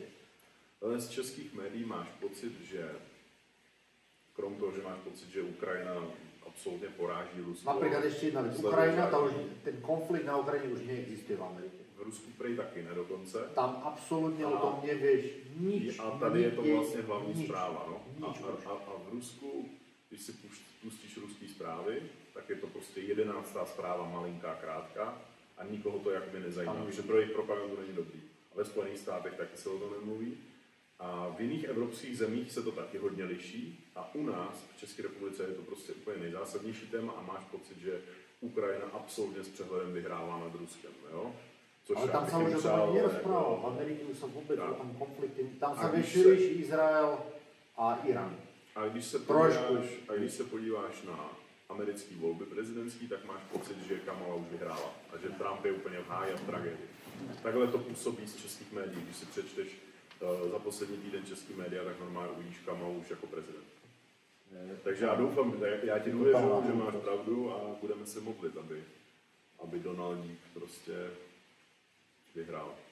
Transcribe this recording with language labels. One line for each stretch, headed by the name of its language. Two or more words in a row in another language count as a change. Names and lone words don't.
Czech: Ale z českých médií máš pocit, že krom toho, že máš pocit, že Ukrajina absolutně poráží Rusko.
Slovak: Napríklad ešte jedna vec, Ukrajina, ten konflikt na Ukrajine už neexistuje v Amerike.
Czech: V Rusku prej taky ne dokonce.
Slovak: Tam absolútne o tom nevieš nič.
Czech: A tady je to vlastně hlavní zpráva. No? A v Rusku, když si pustíš ruský zprávy, tak je to prostě 11. zpráva, malinká, krátká a nikoho to jakoby nezajímá, protože pro jejich propagandu není dobrý. A ve Spojených státech taky se o tom nemluví. A v jiných evropských zemích se to taky hodně liší a u nás v České republice je to prostě úplně nejzásadnější téma a máš pocit, že Ukrajina absolutně s přehledem vyhrává nad Ruskem, jo? Což
Slovak: ale tam sa už o tom nerozprával, v Amerike už sa vôbec o tom konflikte, tam sa väčšie rieši Izrael a Irán.
Czech: A když se podíváš na americké volby prezidentský, tak máš pocit, že Kamala už vyhrála a že Trump je úplně v háji a v tragédii. Takhle to působí z českých médií, když si přečteš za poslední týden český média, tak normálně uvidíš Kamalu už jako prezident. Takže já doufám, já ti důvěřuji, že máš pravdu a budeme se modlit, aby Donaldík prostě vyhrál.